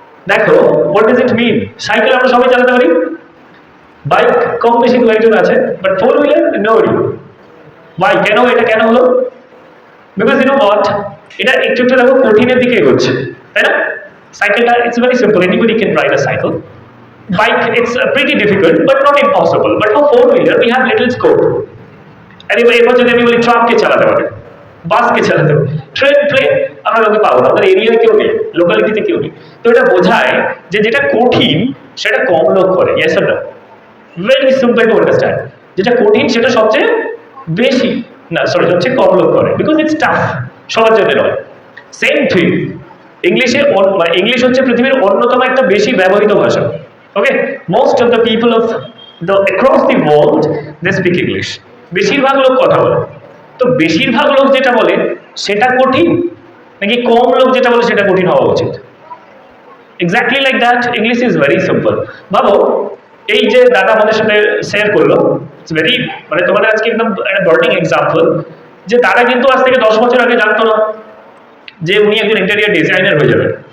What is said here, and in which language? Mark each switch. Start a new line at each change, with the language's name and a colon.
Bangla: দেখো,
English: What does it mean?
Bangla: Cycle আমরা সবাই চালাতে পারি, বাইক কম বেশি 2-1 আছে,
English: But 4 wheeler nobody. Why?
Bangla: কেন? এটা কেন হলো?
English: because you know what,
Bangla: এটা একটু একটু দেখো কঠিনের দিকে এগোচ্ছে, তাই না?
English: সাইকেলটা it's very simple, anybody can ride a cycle. Bike, it's pretty difficult but not impossible. But for 4 wheeler we have little scope.
Bangla: আর এবার যদি আমি বলি ট্রাককে চালাতে পারে, বাসকে চালাতে পারে, ট্রেন প্লেন আমরা লোকে পাবো না, আমাদের এরিয়ায় কেউ নেই, লোকালিটিতে কেউ নেই। তো এটা বোঝায় যে যেটা কঠিন সেটা কম লোক করে।
English: Yes or no? Very simple to understand.
Bangla: যেটা কঠিন সেটা সবচেয়ে বেশি না, সরি, সবচেয়ে কম লোক করে,
English: because it's tough,
Bangla: সবার জন্য নয়। সেম থিং ইংলিশে, মানে ইংলিশ হচ্ছে পৃথিবীর অন্যতম একটা বেশি ব্যবহৃত ভাষা।
English: Okay, most of the people of across the world they speak English.
Bangla: বেশিরভাগ লোক কথা বলে। তো বেশিরভাগ লোক যেটা বলে সেটা কঠিন নাকি কম লোক যেটা বলে সেটা কঠিন হওয়া উচিত?
English: Exactly like that, English is very simple.
Bangla: ভাবো, এই যে দাদা আমাদের সাথে শেয়ার করলো, ইটস ভেরি, মানে তোমাদের আজকে একদম একটা বার্নিং এক্সাম্পল, যে দাদা কিন্তু আজ থেকে 10 বছর আগে জানতো না যে উনি একজন ইন্টেরিয়ার ডিজাইনার হয়ে যাবেন।